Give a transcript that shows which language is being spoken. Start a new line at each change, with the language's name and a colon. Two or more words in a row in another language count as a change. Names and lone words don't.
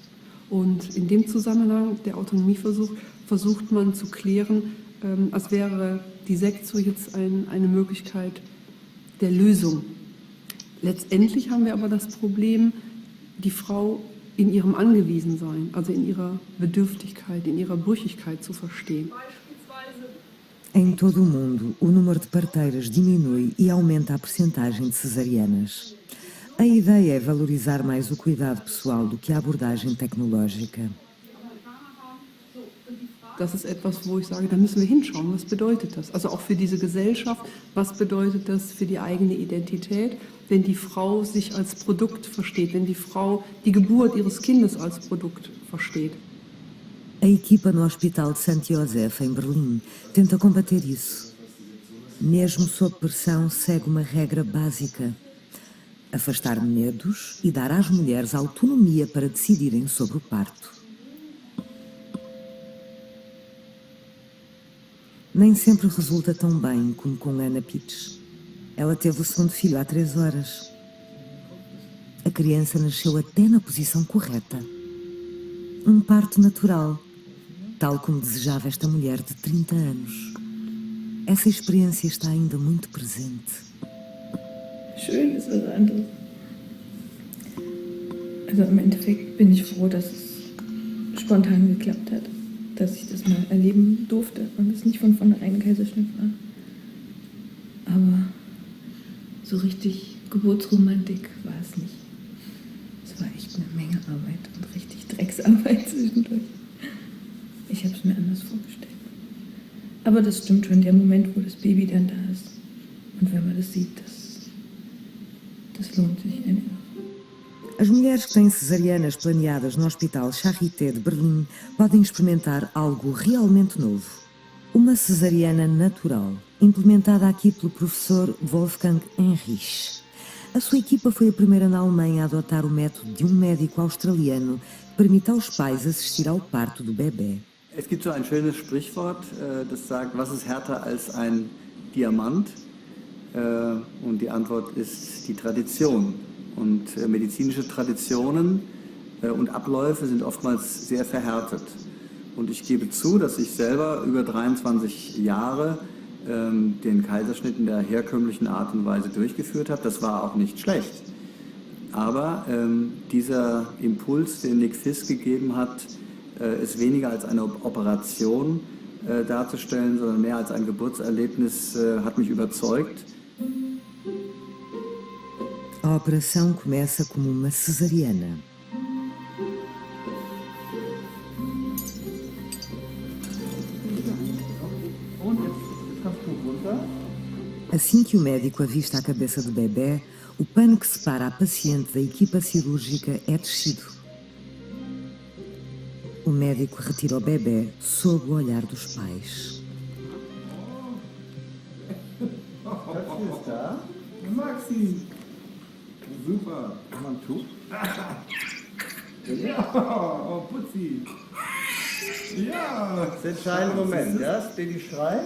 German: Und in dem Zusammenhang, der Autonomieversuch, versucht man zu klären, als wäre die Sektio jetzt eine Möglichkeit der Lösung. Letztendlich haben wir aber das Problem, die Frau in ihrem Angewiesensein, also in ihrer Bedürftigkeit, in ihrer Brüchigkeit zu verstehen.
Portuguese: Em todo o mundo, o número de parteiras diminui e aumenta a percentagem de cesarianas. A ideia é valorizar mais o cuidado pessoal do que a abordagem tecnológica.
German: Das ist etwas, wo ich sage, da müssen wir hinschauen, was bedeutet das? Also auch für diese Gesellschaft, was bedeutet das für die eigene Identität, wenn die Frau sich als Produkt versteht, wenn die Frau die Geburt ihres Kindes als Produkt versteht.
Portuguese: A equipa no Hospital de St. Joseph, em Berlim, tenta combater isso. Mesmo sob pressão, segue uma regra básica: afastar medos e dar às mulheres autonomia para decidirem sobre o parto. Nem sempre resulta tão bem como com Anna Pitts. Ela teve o segundo filho há 3 horas. A criança nasceu até na posição correta. Um parto natural, tal como desejava esta mulher de 30 anos. Essa experiência está ainda muito presente.
German: Schön ist was anderes. Also im Endeffekt bin ich froh, dass es spontan geklappt hat. Dass ich das mal erleben durfte und es nicht von vornherein ein Kaiserschnitt war. Aber so richtig Geburtsromantik war es nicht. Es war echt eine Menge Arbeit und richtig Drecksarbeit zwischendurch. Ich habe es mir anders vorgestellt. Aber das stimmt schon, der Moment, wo das Baby dann da ist. Und wenn man das sieht, das lohnt sich einfach.
Portuguese: As mulheres que têm cesarianas planeadas no Hospital Charité de Berlim podem experimentar algo realmente novo. Uma cesariana natural, implementada aqui pelo professor Wolfgang Henrich. A sua equipa foi a primeira na Alemanha a adotar o método de um médico australiano que permite aos pais assistir ao parto do bebê.
German: Es gibt so ein schönes Sprichwort, das sagt, was ist härter als ein Diamant? Und die Antwort ist die Tradition. Und medizinische Traditionen und Abläufe sind oftmals sehr verhärtet. Und ich gebe zu, dass ich selber über 23 Jahre den Kaiserschnitt in der herkömmlichen Art und Weise durchgeführt habe. Das war auch nicht schlecht. Aber dieser Impuls, den Nick Fisk gegeben hat, ist weniger als eine Operation darzustellen, sondern mehr als ein Geburtserlebnis, hat mich überzeugt.
Portuguese: A operação começa como uma cesariana. Assim que o médico avista a cabeça do bebê, o pano que separa a paciente da equipa cirúrgica é descido. O médico retira o bebê sob o olhar dos pais.
German: Maxi! Super! Mantu? Ja! Oh, Putzi! Ja! Das ist der entscheidende Moment, ja? Das Baby schreit.